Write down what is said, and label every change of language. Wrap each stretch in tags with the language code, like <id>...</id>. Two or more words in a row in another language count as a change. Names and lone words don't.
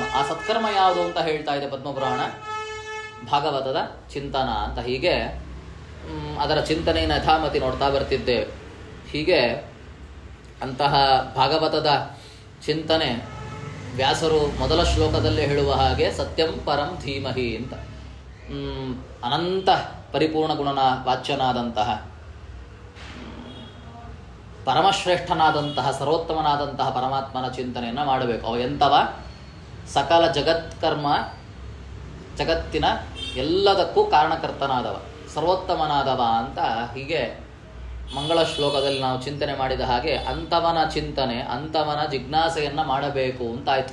<kn>ಆ ಸತ್ಕರ್ಮ ಯಾವುದು ಅಂತ ಹೇಳ್ತಾ ಇದೆ ಪದ್ಮಪುರಾಣ. ಭಾಗವತದ ಚಿಂತನ ಅಂತ. ಹೀಗೆ ಅದರ ಚಿಂತನೆಯನ್ನು ಯಥಾಮತಿ ನೋಡ್ತಾ ಬರ್ತಿದ್ದೇವೆ. ಹೀಗೆ ಅಂತಹ ಭಾಗವತದ ಚಿಂತನೆ ವ್ಯಾಸರು ಮೊದಲ ಶ್ಲೋಕದಲ್ಲೇ ಹೇಳುವ ಹಾಗೆ</kn> <sa>ಸತ್ಯಂ ಪರಂ ಧೀಮಹಿ</sa> <kn>ಅಂತ. ಅನಂತ ಪರಿಪೂರ್ಣ ಗುಣನ ವಾಚ್ಯನಾದಂತಹ, ಪರಮಶ್ರೇಷ್ಠನಾದಂತಹ, ಸರ್ವೋತ್ತಮನಾದಂತಹ ಪರಮಾತ್ಮನ ಚಿಂತನೆಯನ್ನು ಮಾಡಬೇಕು. ಅವ ಎಂಥವ? ಸಕಲ ಜಗತ್ಕರ್ಮ, ಜಗತ್ತಿನ ಎಲ್ಲದಕ್ಕೂ ಕಾರಣಕರ್ತನಾದವ, ಸರ್ವೋತ್ತಮನಾದವ ಅಂತ ಹೀಗೆ ಮಂಗಳ ಶ್ಲೋಕದಲ್ಲಿ ನಾವು ಚಿಂತನೆ ಮಾಡಿದ ಹಾಗೆ ಅಂಥವನ ಚಿಂತನೆ, ಅಂಥವನ ಜಿಜ್ಞಾಸೆಯನ್ನು ಮಾಡಬೇಕು ಅಂತಾಯಿತು.</kn>